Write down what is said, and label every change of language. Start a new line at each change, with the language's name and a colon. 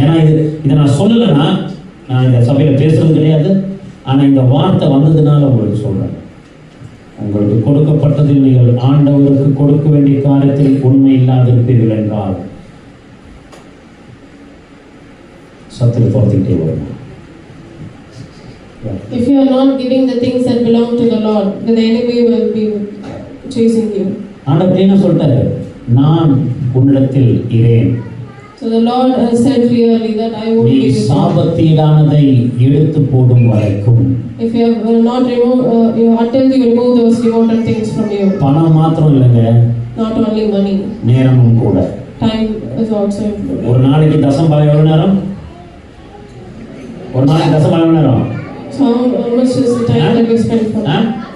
Tamil: ஏன்னா இதை நான் சொல்லலைன்னா நான் இந்த சபையில் பேசுறது கிடையாது. ஆனால் இந்த வார்த்தை வந்ததுனால உங்களுக்கு சொல்றேன். உங்களுக்கு கொடுக்கப்பட்டதில் நீங்கள் ஆண்டவருக்கு கொடுக்க வேண்டிய காரியத்தில் உண்மை இல்லாதிருப்பீர்கள் என்றால் சத்துரு துரத்திக்கிட்டே வரும்.
English: If you are not giving the things that belong to the Lord, then the enemy will be chasing you.
Tamil: ஆண்டவர் என்ன சொல்றாரு? நான் உன்னிடத்தில் இரேன்.
English: So the Lord has said clearly that I will
Tamil: நீ
English: be with you.
Tamil: சாபத்தீடானதை எடுத்து போடும் வரைக்கும்.
English: If you have not removed, until you remove those devoted things from you.
Tamil: பணம் மாத்திரம் இல்லைங்க,
English: Not only money,
Tamil: நேரமும் கூட.
English: time is also important.
Tamil: ஒரு நாளைக்கு தசம்பலம் எவ்வளவு நேரம்? ஒரு நாளைக்கு தசம்பலம் எவ்வளவு நேரம்?
English: So how much is the time that we spend for that?